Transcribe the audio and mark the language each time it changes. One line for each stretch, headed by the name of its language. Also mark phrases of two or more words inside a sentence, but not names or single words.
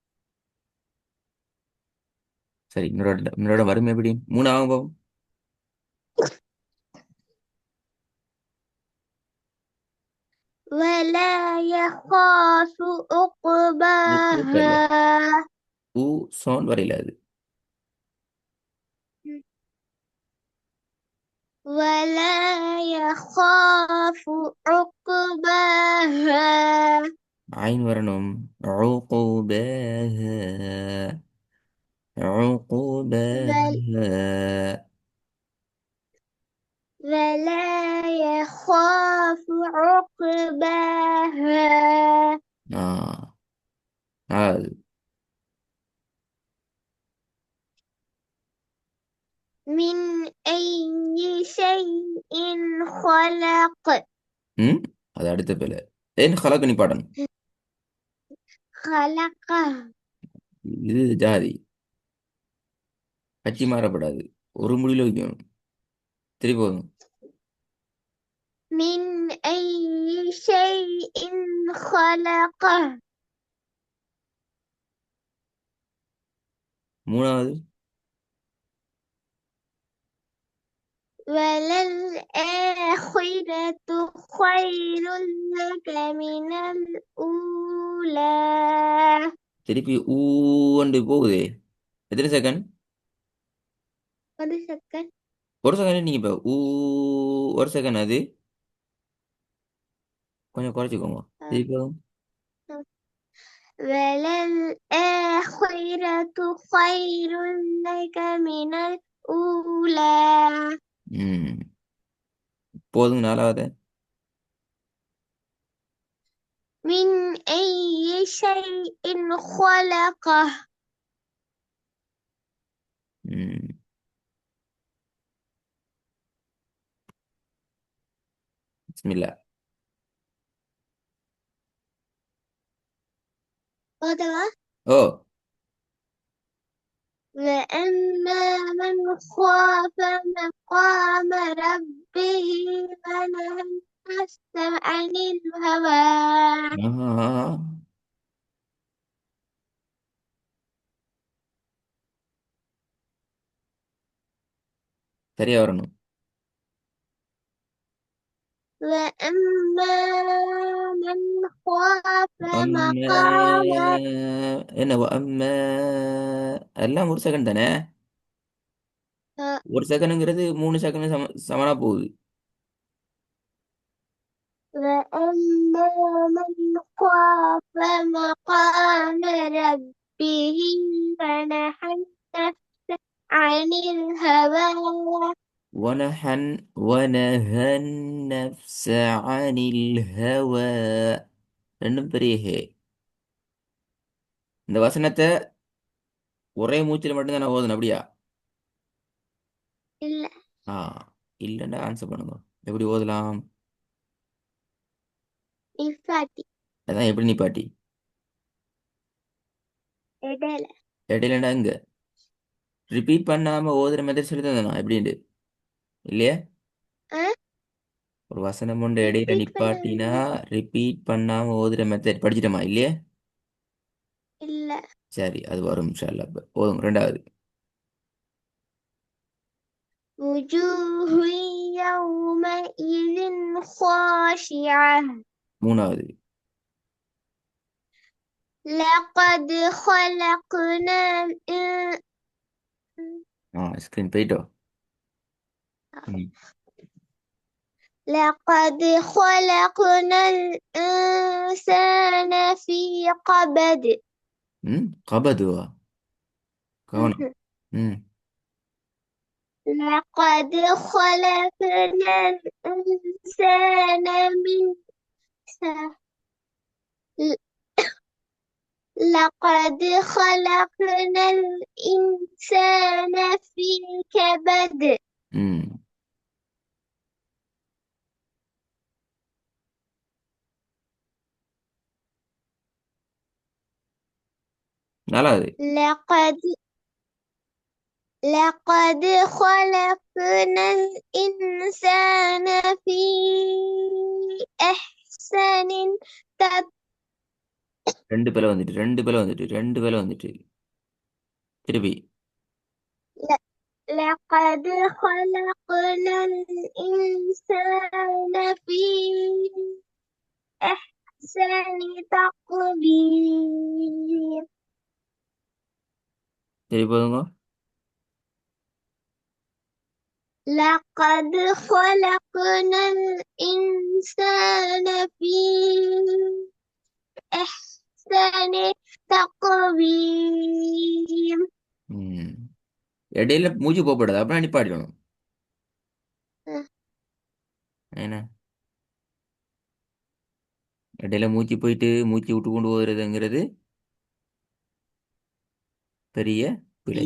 Tamil: சரி இன்னொரு வரும் எப்படி 3 ஆகும் போகும்.
Arabic: ولا يخاف
Tamil: கூட்டல்ல
Arabic: عقباها.
Tamil: ஊ சவுண்ட் வரையில அது.
Arabic: ولا يخاف عقباها.
Tamil: ஐன் வரணும்.
Arabic: عقباها بل عقباها. ولا يخاف عقباها. آه هذا. من أي شيء خلق.
Tamil: ம் அது அடுத்த பேல ஏன் خلق நீ பாடணும்.
Arabic: خلقه.
Tamil: இது ஜாதி கட்சி மாறப்படாது. ஒரு முடிவில் வைக்கணும். திருப்பி போதும்.
Arabic: من أي شيء خلقه.
Tamil: மூணாவது
Arabic: وللآخرة خير لك من الأولى.
Tamil: திருப்பி ஊண்டு போகுதே. எத்தனை செகண்ட்? ஒரு செகண்ட். ஒரு செகண்ட் நீங்க இப்போ ஒரு செகண்ட் அது கொஞ்சம் குறைச்சிக்கோங்க. திருப்பி
Arabic: وللآخرة خير لك من الأولى.
Tamil: ம் போதுங்க நாலாவது.
Arabic: من أي شيء خلقه.
Tamil: ம் பிஸ்மில்லா.
Arabic: هذا. ஓ وأما من خاف مقام ربه ونهى النفس عن الهوى.
Tamil: ஆஹா. சரியா வரணும்.
Arabic: وأما من خاف
Tamil: அம்மா
Arabic: مقام.
Tamil: என்ன அம்மா எல்லாம் ஒரு செகண்ட் தானே. ஒரு செகண்டுங்கிறது 3 செகண்ட் சமனா போகுது.
Arabic: وأما من خاف مقام ربه ونهى النفس عن الهوى. ونهى النفس عن الهوى.
Tamil: ரெண்டும் பெரிய ஹே. இந்த வசனத்தை ஒரே மூச்சில் மட்டும்தான் நான் ஓதணும் அப்படியா? இல்ல. ஆ இல்லைன்னா ஆன்சர் பண்ணுங்க. எப்படி ஓதலாம்? நிப்பாட்டி. அதான் எப்படி நிப்பாட்டி? இடையில. இடையிலண்டா இங்க ரிப்பீட் பண்ணாம ஓதுற மெத்தட் சொல்லி தந்தேன் எப்படின்ட்டு இல்லையா? ஒரு வசனம் ஒன்று இடையில ரிப்பீட் நிப்பாட்டினா பண்ண. ரிப்பீட் பண்ணாம ஓதுற மெத்தட் படிச்சிட்டோமா இல்லையா? இல்ல. சரி அது வரும்
Arabic: إن شاء الله.
Tamil: அப்ப ஓதுங்க ரெண்டாவது.
Arabic: وجوه يومئذ خاشعة.
Tamil: மூணாவது.
Arabic: لقد خلقنا
Tamil: ஸ்கிரீன் போயிட்டோ. ம்.
Arabic: لقد خلقنا الإنسان في كبد.
Tamil: கபதுவா கவனம். ம்
Arabic: لقد خلقنا الإنسان من لقد خلقنا الإنسان في كبد.
Tamil: ம் நாலாவது.
Arabic: لقد خلقنا الإنسان في أحسن
Tamil: ரெண்டு பேல வந்துட்டு திருப்பி.
Arabic: لقد خلقنا الإنسان في أحسن تقويم.
Tamil: திருப்பி போதுங்க.
Arabic: لقد خلقنا الإنسان في أحسن تقويم.
Tamil: ம் இடையில மூச்சு போகப்படாது அப்புறம் நிப்பாட்டிடணும். என்ன இடையில மூச்சு போயிட்டு மூச்சு விட்டு கொண்டு போகிறதுங்கிறது பெரிய பிழை.